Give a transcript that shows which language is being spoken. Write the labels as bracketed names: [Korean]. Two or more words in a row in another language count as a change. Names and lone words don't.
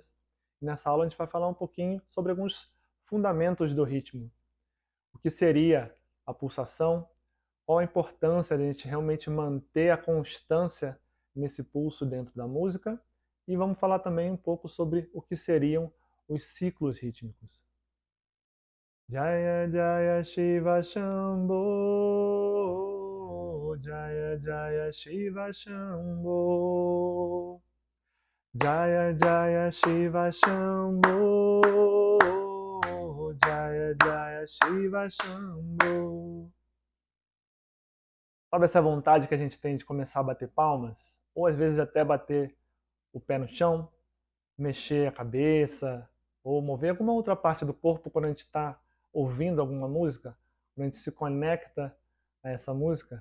[Portuguese] Nessa aula a gente vai falar um pouquinho sobre alguns fundamentos do ritmo. O que seria a pulsação, qual a importância de a gente realmente manter a constância nesse pulso dentro da música e vamos falar também um pouco sobre o que seriam os ciclos rítmicos. [Sanskrit] जय जय शिव शम्भो, जय जय शिव शम्भो, जय जय शिव शम्भो, जय जय शिव शम्भो. [Portuguese] Sabe essa vontade que a gente tem de começar a bater palmas? Ou às vezes até bater o pé no chão, mexer a cabeça, ou mover alguma outra parte do corpo quando a gente está ouvindo alguma música, quando a gente se conecta a essa música.